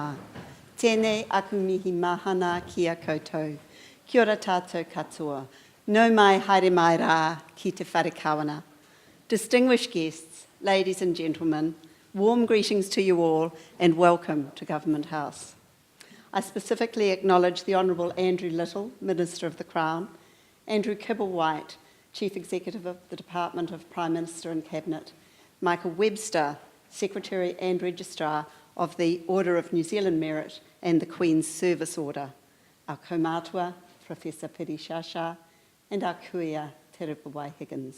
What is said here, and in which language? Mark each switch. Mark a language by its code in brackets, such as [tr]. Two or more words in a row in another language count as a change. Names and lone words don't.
[mi] Tēnei aku mihi mahana ki a koutou. Kia ora tātou katoa. Nau mai haere mai rā ki te whare kawana. [en] Distinguished guests, ladies and gentlemen, warm greetings to you all and welcome to Government House. I specifically acknowledge the Honourable Andrew Little, Minister of the Crown, Andrew Kibble-White, Chief Executive of the Department of Prime Minister and Cabinet, Michael Webster, Secretary and Registrar of the Order of New Zealand Merit and the Queen's Service Order, our kaumātua, Professor Piri Shasha, and our kuia, Te Rupawai Higgins.